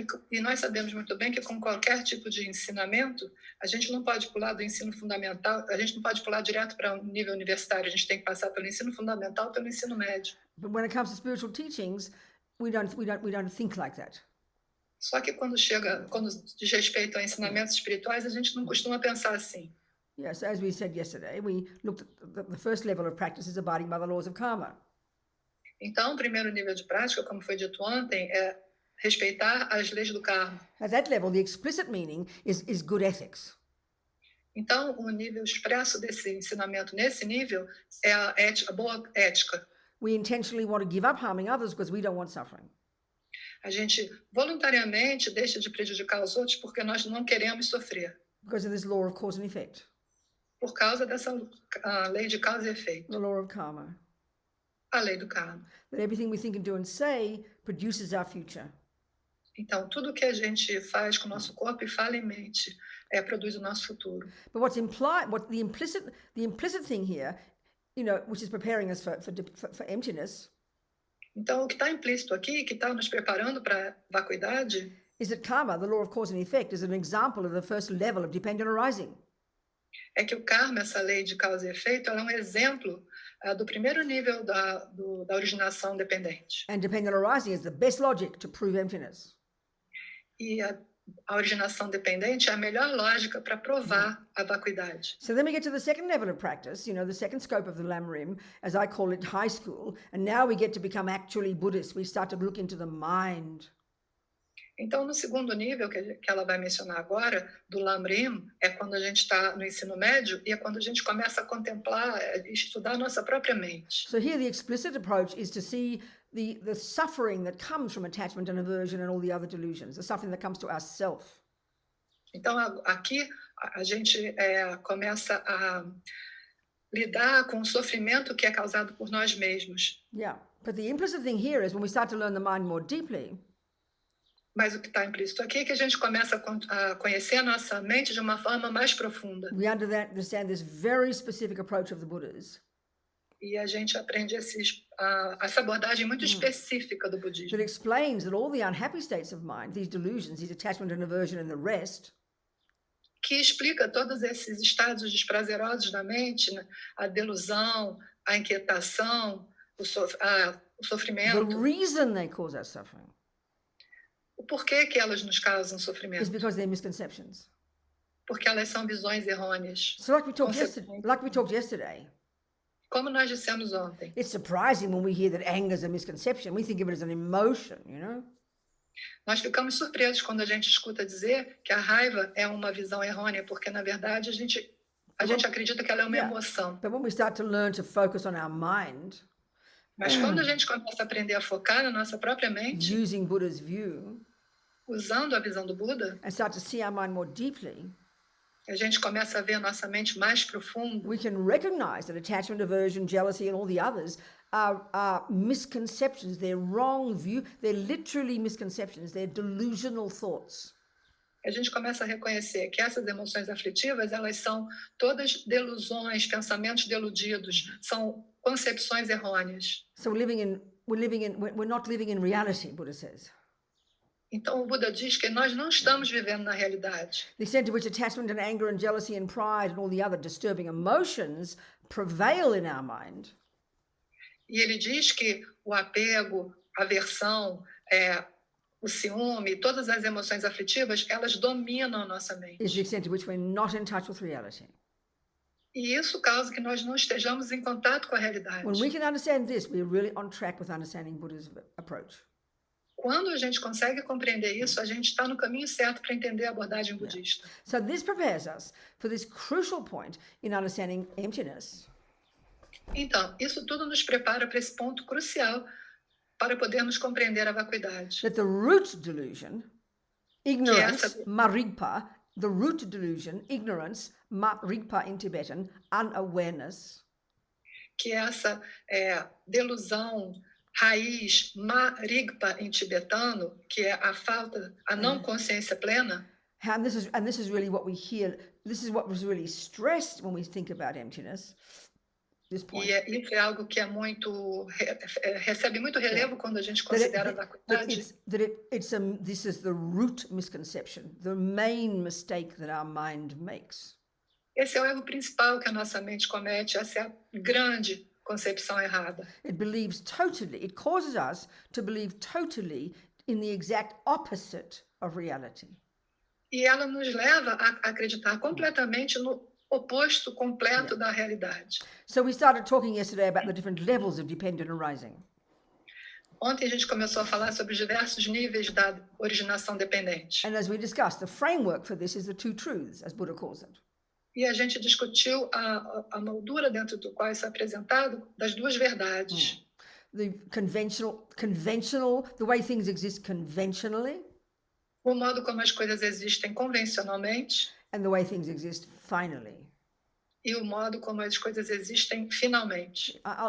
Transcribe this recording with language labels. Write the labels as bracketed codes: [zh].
[pt] E nós sabemos muito bem que com qualquer tipo de ensinamento, a gente não pode pular do ensino fundamental, a gente não pode pular direto para o nível universitário. A gente tem que passar pelo ensino fundamental, pelo ensino médio. [en] But when it comes to spiritual teachings, we don't think like that. [pt] Só que quando diz respeito a ensinamentos espirituais, a gente não costuma pensar assim. [en] Yes, as we said yesterday, we looked at the first level of practice is abiding by the laws of karma. [pt] Então, o primeiro nível de prática, como foi dito ontem, é respeitar as leis do karma. [en] At that level, the explicit meaning is good ethics. [pt] Então, o nível expresso desse ensinamento nesse nível é a boa ética. [en] We intentionally want to give up harming others because we don't want suffering. [pt] A gente voluntariamente deixa de prejudicar os outros porque nós não queremos sofrer. [en] Because of this law of cause and effect. [pt] Por causa dessa lei de causa e efeito. [en] The law of karma. [pt] A lei do karma. [en] That everything we think and do and say produces our future. [pt] Então, tudo que a gente faz com o nosso corpo e fala em mente produz o nosso futuro. [en] But what's implied, the implicit thing here, which is preparing us for emptiness. [pt] Então, o que está implícito aqui, que está nos preparando para a vacuidade, [en] is that karma, the law of cause and effect, is an example of the first level of dependent arising. [pt] É que o karma, essa lei de causa e efeito, ela é um exemplo do primeiro nível da originação dependente. [en] And dependent arising is the best logic to prove emptiness. [pt] E a originação dependente é a melhor lógica para provar a vacuidade. [en] So then we get to the second level of practice, the second scope of the Lam Rim, as I call it, high school, and now we get to become actually Buddhists. We start to look into the mind. [pt] Então, no segundo nível que ela vai mencionar agora, do Lam Rim, é quando a gente está no ensino médio e é quando a gente começa a contemplar, estudar a nossa própria mente. [en] So here the explicit approach is to see the suffering that comes from attachment and aversion and all the other delusions, the suffering that comes to ourself. [pt] Então, aqui a gente começa a lidar com o sofrimento que é causado por nós mesmos. [en] Yeah, but the implicit thing here is when we start to learn the mind more deeply. [pt] Mas o que está implícito aqui é que a gente começa a conhecer a nossa mente de uma forma mais profunda. [en] We understand this very specific approach of the Buddhas. [pt] E a gente aprende essa abordagem muito específica do budismo. [en] That explains that all the unhappy states of mind, these delusions, these attachment and aversion and the rest, [pt] que explica todos esses estados desprazerosos da mente, né? A delusão, a inquietação, o [en] the [pt] sofrimento. [en] reason they cause us suffering [pt] O porquê que elas nos causam [en] is [pt] sofrimento? [en] because they're misconceptions. [pt] Porque elas são visões errôneas. [en] So like we talked yesterday, [pt] Como nós dissemos ontem, [en] it's surprising when we hear that anger is a misconception. We think of it as an emotion, [pt] nós ficamos surpresos quando a gente escuta dizer que a raiva é uma visão errônea, porque na verdade a gente acredita que ela é uma emoção. [en] But when we start to learn to focus on our mind, [pt] Mas quando a gente começa a aprender a focar na nossa própria mente, [en] using Buddha's view, [pt] usando a visão do Buda, [en] and start to see our mind more deeply, [pt] a gente começa a ver a nossa mente mais profundo. [en] we can recognize that attachment, aversion, jealousy, and all the others are misconceptions. They're wrong view. They're literally misconceptions. They're delusional thoughts. [pt] A gente começa a reconhecer que essas emoções aflitivas, elas são todas delusões, pensamentos deludidos, são concepções errôneas. [en] So we're not living in reality, Buddha says. [pt] Então o Buda diz que nós não estamos vivendo na realidade. [en] The extent to which attachment and anger and jealousy and pride and all the other disturbing emotions prevail in our mind. [pt] E ele diz que o apego, a aversão, o ciúme, todas as emoções aflitivas, elas dominam a nossa mente. [en] Is the extent to which we're not in touch with reality. [pt] E isso causa que nós não estejamos em contato com a realidade. [en] When we can understand this, we're really on track with understanding Buddha's approach. [pt] Quando a gente consegue compreender isso, a gente está no caminho certo para entender a abordagem budista. [en] So this prepares us for this crucial point in understanding emptiness. [pt] Então, isso tudo nos prepara para esse ponto crucial para podermos compreender a vacuidade. [en] That the root delusion, ignorance, marigpa, the root delusion, ignorance, marigpa in Tibetan, unawareness, [pt] que essa delusão raiz, marigpa em tibetano, que é a falta, a não consciência plena. [en] And this is really what we hear. This is what was really stressed when we think about emptiness. This point. [pt] E isso é algo que é muito recebe muito relevo quando a gente considera a vacuidade. [en] This is the root misconception, the main mistake that our mind makes. [pt] Esse é o erro principal que a nossa mente comete, essa é a grande concepção errada. [en] It causes us to believe totally in the exact opposite of reality. [pt] E ela nos leva a acreditar completamente no oposto completo da realidade. [en] So we started talking yesterday about the different levels of dependent arising. [pt] Ontem a gente começou a falar sobre os diversos níveis da originação dependente. [en] And as we discussed, the framework for this is the two truths, as Buddha calls it. [pt] E a gente discutiu a moldura dentro do qual isso é apresentado das duas verdades. [en] The conventional, the way things exist conventionally. [pt] O modo como as coisas existem convencionalmente. [en] And the way things exist finally. [pt] E o modo como as coisas existem finalmente.